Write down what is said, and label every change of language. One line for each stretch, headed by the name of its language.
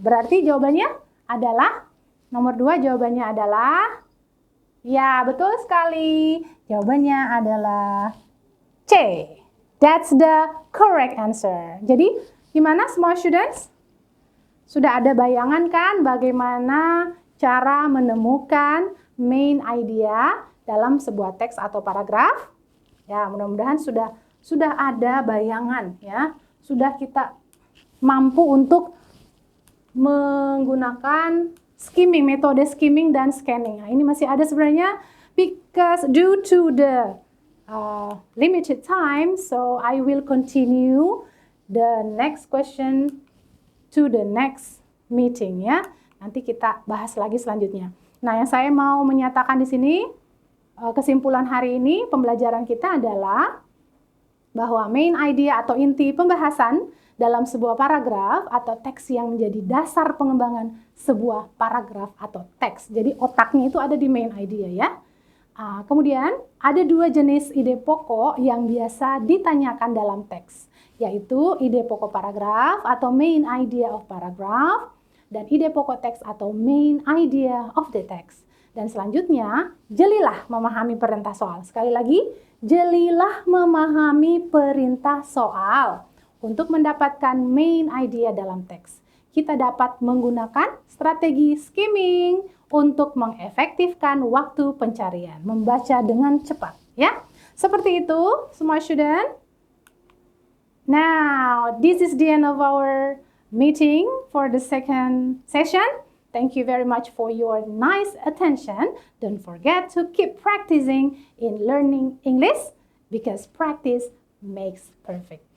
Indonesian: Berarti jawabannya adalah nomor 2, jawabannya adalah ya, betul sekali. Jawabannya adalah C.
English: That's the correct answer.
Indonesian: Jadi, gimana semua students? Sudah ada bayangan kan bagaimana cara menemukan main idea dalam sebuah teks atau paragraf? Ya, mudah-mudahan sudah ada bayangan ya. Sudah kita mampu untuk menggunakan skimming, metode skimming dan scanning. Nah, ini masih ada sebenarnya
English: because due to the limited time, so I will continue the next question to the next meeting ya.
Indonesian: Nanti kita bahas lagi selanjutnya. Nah, yang saya mau menyatakan di sini kesimpulan hari ini pembelajaran kita adalah bahwa main idea atau inti pembahasan dalam sebuah paragraf atau teks yang menjadi dasar pengembangan sebuah paragraf atau teks. Jadi otaknya itu ada di main idea ya. Kemudian ada dua jenis ide pokok yang biasa ditanyakan dalam teks, yaitu ide pokok paragraf atau
English: main idea of paragraph
Indonesian: dan ide pokok teks atau
English: main idea of the text.
Indonesian: Dan selanjutnya, jelilah memahami perintah soal. Sekali lagi, jelilah memahami perintah soal. Untuk mendapatkan main idea dalam teks, kita dapat menggunakan strategi skimming untuk mengefektifkan waktu pencarian, membaca dengan cepat, ya. Seperti itu, semua student.
English: Now, this is the end of our meeting for the second session. Thank you very much for your nice attention. Don't forget to keep practicing in learning English because practice makes perfect.